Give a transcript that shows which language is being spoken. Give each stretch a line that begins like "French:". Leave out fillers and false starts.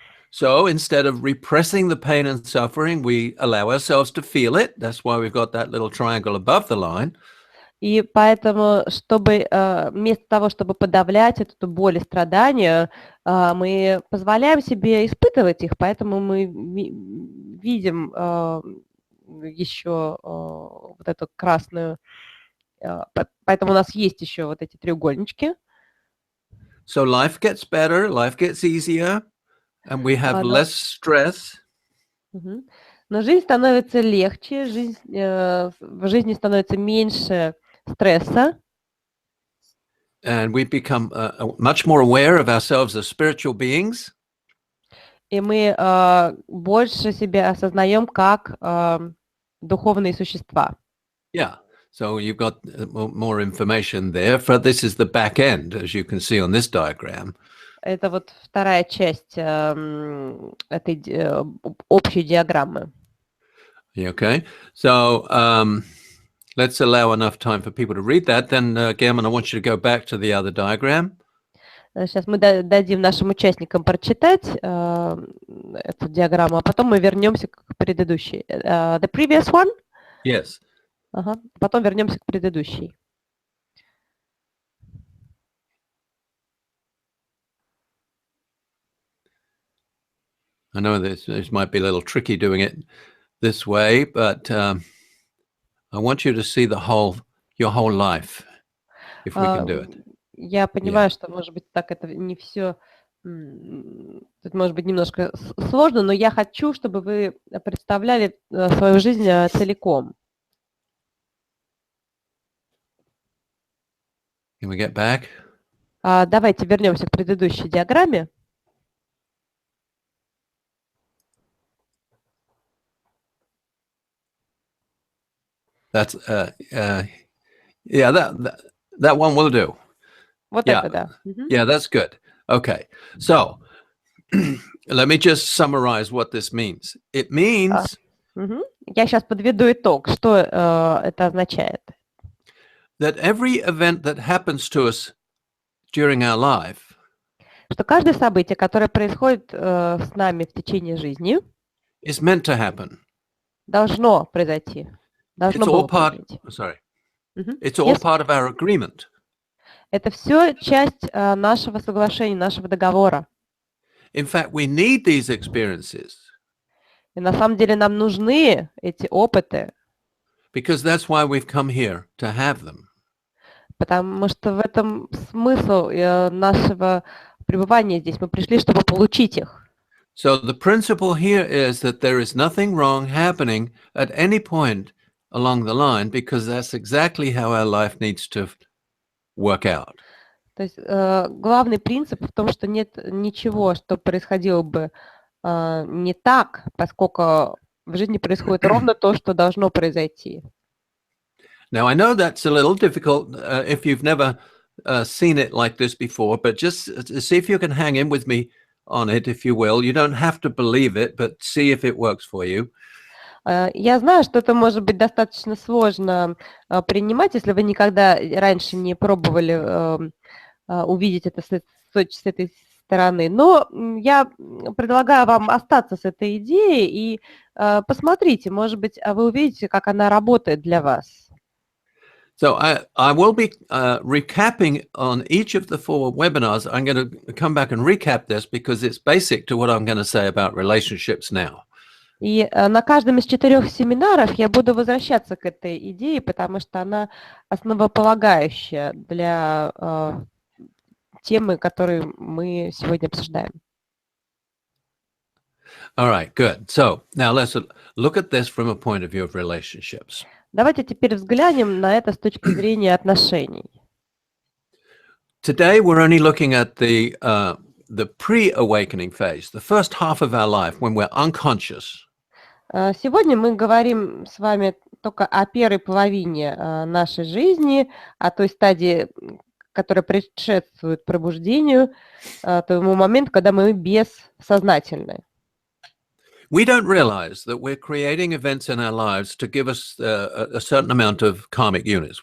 English: So instead of repressing the pain and suffering, we allow ourselves to feel it. That's why we've got that little triangle above the line.
Russian: И поэтому, чтобы вместо того, чтобы подавлять эту боль и страдания, мы позволяем себе испытывать их, поэтому мы видим еще вот эту красную, поэтому у нас есть еще вот эти треугольнички.
English: So life gets better, life gets easier, and we have less stress.
Russian: Но жизнь становится легче, в жизни становится меньше стресса.
English: And we become much more aware of ourselves as spiritual beings.
Russian: И мы больше себя осознаем как духовные существа.
English: Yeah. So you've got more information there. This is the back end, as you can see on this diagram.
Russian: Это вот вторая часть этой общей диаграммы.
English: Okay. So let's allow enough time for people to read that. Then, Gherman, I want you to go back to the other diagram.
Russian: Сейчас мы дадим нашим участникам прочитать эту диаграмму, а потом мы вернемся к предыдущей.
English: The previous one? Yes.
Russian: Ага. Потом вернемся к предыдущей.
English: I know this might be a little tricky doing it this way, but I want you to see your whole life, if we can do it.
Russian: Я понимаю, что, может быть, так это не все, тут может быть немножко сложно, но я хочу, чтобы вы представляли свою жизнь целиком.
English: Can we get back?
Russian: Давайте вернемся к предыдущей диаграмме.
English: That's yeah, that one will do.
Russian: Вот
English: Yeah.
Russian: это, да.
English: Yeah, that's good. Okay. So let me just summarize what this means. It means
Russian: Я сейчас подведу итог, что это означает.
English: That every event that happens to us during our life
Russian: Что каждое событие, которое происходит с нами в течение жизни,
English: is meant to happen.
Russian: должно произойти. Должно было произойти.
English: It's all part of our agreement.
Russian: Это все часть нашего соглашения, нашего договора.
English: In fact, we need these experiences.
Russian: И на самом деле нам нужны эти опыты.
English: Because that's why we've come here, to have them.
Russian: Потому что в этом смысл нашего пребывания здесь. Мы пришли, чтобы получить их.
English: So the principle here is that there is nothing wrong happening at any point along the line, because that's exactly how our life needs to work out.
Russian: То есть главный принцип в том, что нет ничего, что происходило бы не так, поскольку в жизни происходит ровно то, что должно произойти.
English: Now, I know that's a little difficult if you've never seen it like this before, but just see if you can hang in with me on it, if you will. You don't have to believe it, but see if it works for you.
Russian: Я знаю, что это может быть достаточно сложно принимать, если вы никогда раньше не пробовали увидеть это с этой стороны. Но я предлагаю вам остаться с этой идеей и посмотрите, может быть, вы увидите, как она работает для вас.
English: So I will be recapping on each of the 4 webinars. I'm going to come back and recap this because it's basic to what I'm going to say about relationships now.
Russian: И на каждом из 4 семинаров я буду возвращаться к этой идее, потому что она основополагающая для темы, которые мы сегодня обсуждаем.
English: All right, good. So now let's look at this from a point of view of relationships.
Russian: Давайте теперь взглянем на это с точки зрения отношений.
English: Today we're only looking at the pre-awakening phase, the first half of our life when we're unconscious.
Russian: Сегодня мы говорим с вами только о первой половине нашей жизни, о той стадии, которая предшествует пробуждению, тому моменту, когда мы бессознательны.
English: We don't realize that we're creating events in our lives to give us a certain amount of karmic units.